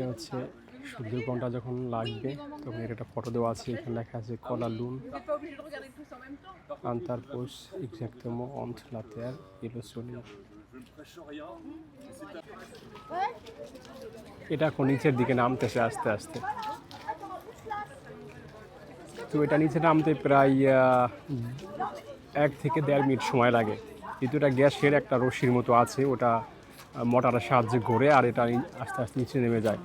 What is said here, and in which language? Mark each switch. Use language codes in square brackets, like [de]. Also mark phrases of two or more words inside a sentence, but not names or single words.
[bn] আছে সূর্যগ্রহণটা যখন লাগবে তখন এর একটা ফটো দেওয়া আছে, এখানে লেখা আছে [fr] que la lune s'interpose exactement entre la terre et le soleil. [bn] এটা এখন নিচের দিকে নামতেছে আস্তে আস্তে। তো এটা নিচে নামতে প্রায় 1 থেকে 1.5 মিনিট সময় লাগে। কিন্তু এটা গ্যাসের একটা রশির মতো আছে, ওটা মোটরের সাহায্যে ঘোরে আর এটা আস্তে আস্তে নিচে নেমে যায়।